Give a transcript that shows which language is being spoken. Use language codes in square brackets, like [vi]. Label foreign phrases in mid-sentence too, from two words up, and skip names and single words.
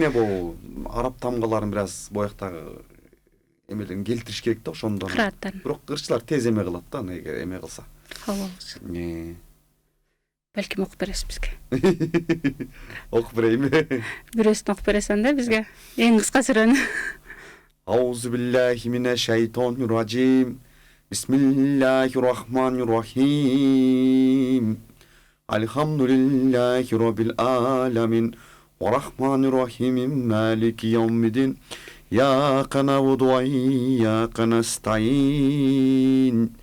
[ky] Кичине бул араб тамгаларын бир аз бояктагы эмелерин келтириш керек да ошондон. Кырааттарын. Бирок ырчылар тез эме кылат да, эгер эме кылса. Кабыл алуусу. Балким окуп бересиз бизге. Окуп берейинби? Бирөөсүн окуп бересиң да бизге. Эң кыска сүрөнү. [ar] أعوذ بالله من الشيطان الرجيم. بسم الله الرحمن الرحيم. الحمد لله رب العالمين. والرحمن الرحيم. مالك يوم الدين. إياك نعبد وإياك نستعين.